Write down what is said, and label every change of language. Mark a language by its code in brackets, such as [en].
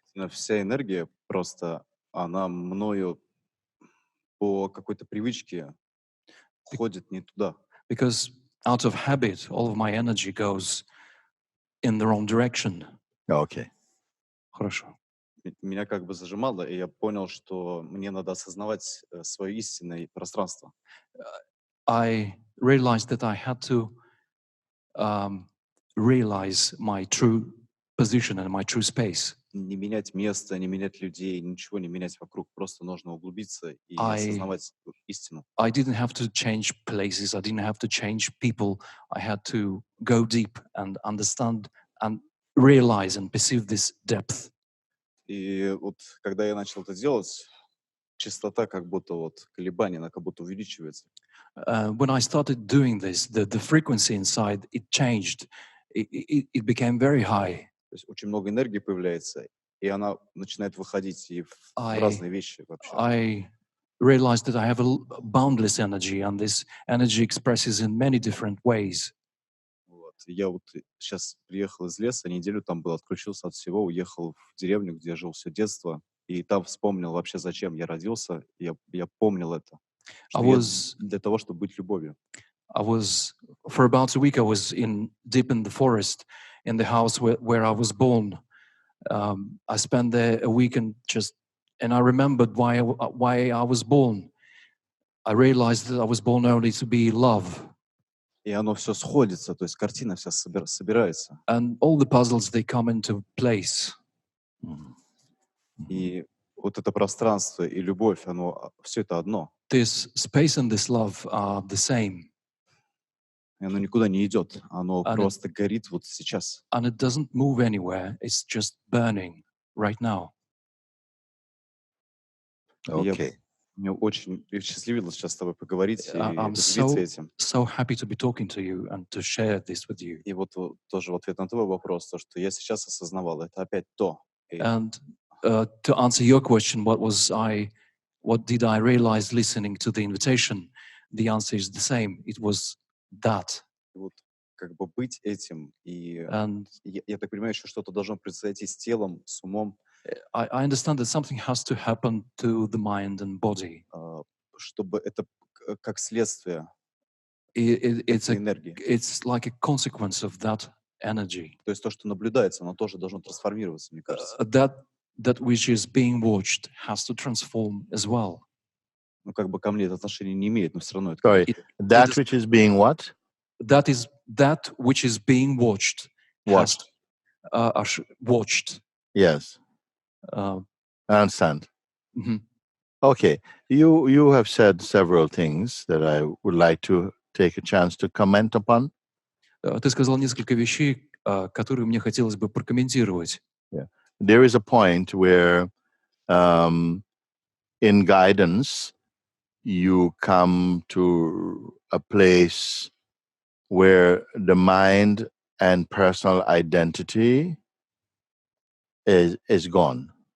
[ru] Вся энергия просто, она мною по какой-то привычке ходит не туда. [en] Because out of habit, all of my energy goes in the wrong direction. Okay. [ru] Хорошо. Меня как бы зажимало, и я понял, что мне надо осознавать свое истинное пространство. [en] I realized that I had to realize my true position and my true space. [ru] Не менять место, не менять людей, ничего не менять вокруг. Просто нужно углубиться и осознавать истину. [en] I didn't have to change places. I didn't have to change people. I had to go deep and understand and realize and perceive this depth. [ru] И вот когда я начал это делать, частота как будто вот колебания, она как будто увеличивается. [en] When I started doing this, the frequency inside, it changed. It became very high. [ru] То есть очень много энергии появляется, и она начинает выходить и в разные вещи вообще. [en] I realized that I have a boundless energy, and this energy expresses in many different ways. [ru] Вот. Я вот сейчас приехал из леса, неделю там был, отключился от всего, уехал в деревню, где жил все детство, и там вспомнил вообще, зачем я родился. Я помнил это. Что я для того, чтобы быть любовью. [en] For about a week, I was deep in the forest, in the house where I was born. I spent there a week and I remembered why I was born. I realized that I was born only to be love. [ru] И оно все сходится, то есть картина вся собирается. [en] And all the puzzles, they come into place. [ru] И вот это пространство и любовь, оно все это одно. [en] This space and this love are the same. [ru] И оно никуда не идет, оно просто горит вот сейчас. [en] And it doesn't move anywhere. It's just burning right now. Okay. [ru] Мне очень счастливилось сейчас с тобой поговорить и [en] I'm [ru] поделиться этим. [en] so happy to be talking to you and to share this with you. [ru] И вот тоже в ответ на твой вопрос, то, что я сейчас осознавал, это опять то. [en] And to answer your question, what did I realize listening to the invitation? The answer is the same. It was that. [ru] Вот как бы быть этим, и [en] And [ru] я так понимаю, еще что-то должно произойти с телом, с умом. [en] I understand that something has to happen to the mind and body. [ru] Чтобы это как следствие [en] It's [ru] энергии. [en] It's like a consequence of that energy. [ru] То есть то, что наблюдается, оно тоже должно трансформироваться, мне кажется. [en] That which is being watched has to transform as well. [ru] Ну, как бы ко мне это отношение не имеет, но все равно это... [en] Sorry, that which is being what? That which is being watched. Watched. Watched. Yes. I understand. Mm-hmm. Okay. You have said several things that I would like to take a chance to comment upon. [ru] Ты сказал несколько вещей, которые мне хотелось бы прокомментировать. [en] Yeah. There is a point where in guidance you come to a place where the mind and personal identity is gone.